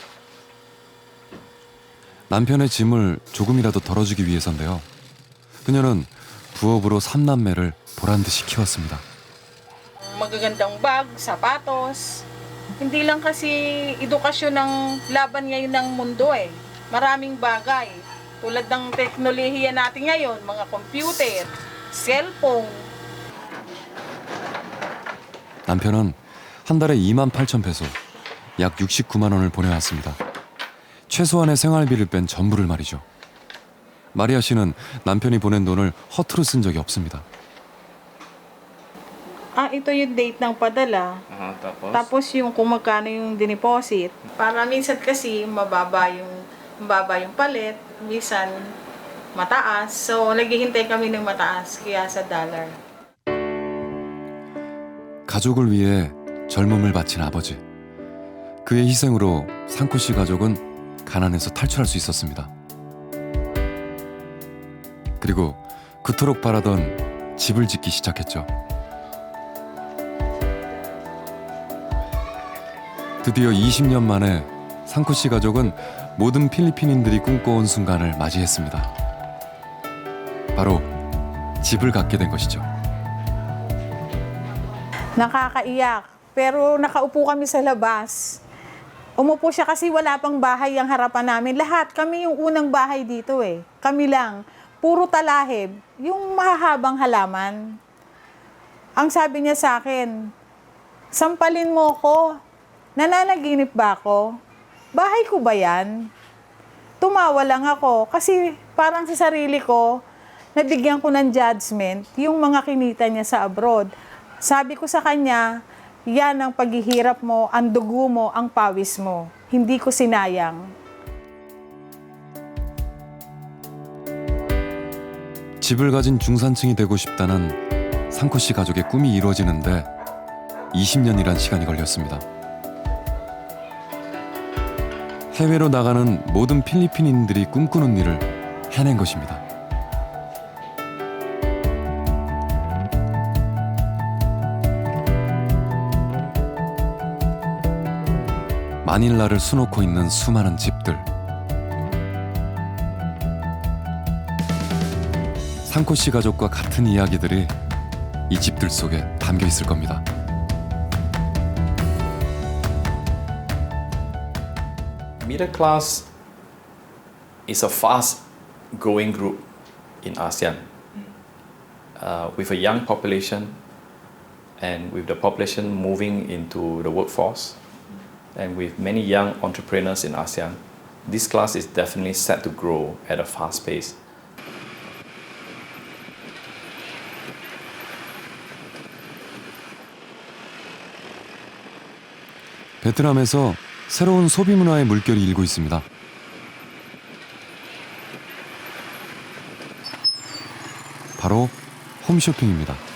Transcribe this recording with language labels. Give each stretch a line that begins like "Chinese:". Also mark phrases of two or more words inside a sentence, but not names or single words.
Korean: 남편의 짐을 조금이라도 덜어주기 위해서인데요. 그녀는 부업으로 3남매를 보란듯이 키웠습니다.
Filipino: Magagandang bag, sapatos. Hindi lang kasi edukasyon ng laban ngayon ng mundo eh. Maraming bagay. Tulad ng teknolohiya natin ngayon, mga computer, cellphone,
Korean: 남편은 한 달에 28,000페소, 약 69만 원을 보내왔습니다. 최소한의 생활비를 뺀 전부를 말이죠. 마리아 씨는 남편이 보낸 돈을 허투루 쓴 적이 없습니다.
Filipino: Ito yung date ng padala. Tapos yung kung magkano yung dineposit. Para minsan kasi mababa yung palit, minsan mataas. So naghihintay kami ng mataas kaya sa dollar.
Korean: 가족을 위해 젊음을 바친 아버지. 그의 희생으로 상코 씨 가족은 가난에서 탈출할 수 있었습니다. 그리고 그토록 바라던 집을 짓기 시작했죠. 드디어 20년 만에 상코 씨 가족은 모든 필리핀인들이 꿈꿔온 순간을 맞이했습니다. 바로 집을 갖게 된 것이죠.
Filipino: Nakakaiyak. Pero nakaupo kami sa labas. Umupo siya kasi wala pang bahay ang harapan namin. Lahat, kami yung unang bahay dito eh. Kami lang. Puro talahib. Yung mahahabang halaman. Ang sabi niya sa akin, sampalin mo ko. Nananaginip ba ako? Bahay ko ba yan? Tumawa lang ako kasi parang sa sarili ko, nabigyan ko ng judgment yung mga kinita niya sa abroad. Sabi ko sa kanya, yan ang paghihirap mo, ang dugo mo, ang pawis mo. Hindi ko sinayang.
Korean: 집을 가진 중산층이 되고 싶다는 상코 씨 가족의 꿈이 이루어지는데 20년이란 시간이 걸렸습니다. 해외로 나가는 모든 필리핀인들이 꿈꾸는 일을 해낸 것입니다. 마닐라를 수놓고 있는 수많은 집들. 상코 씨 가족과 같은 이야기들이 이 집들 속에 담겨 있을 겁니다.
English: Middle class is a fast-growing group in ASEAN, with a young population and with the population moving into the workforce, and with many young entrepreneurs in ASEAN. This class is definitely set to grow at a fast pace.
Korean: 베트남에서 새로운 소비 문화의 물결이 일고 있습니다. 바로 홈쇼핑입니다.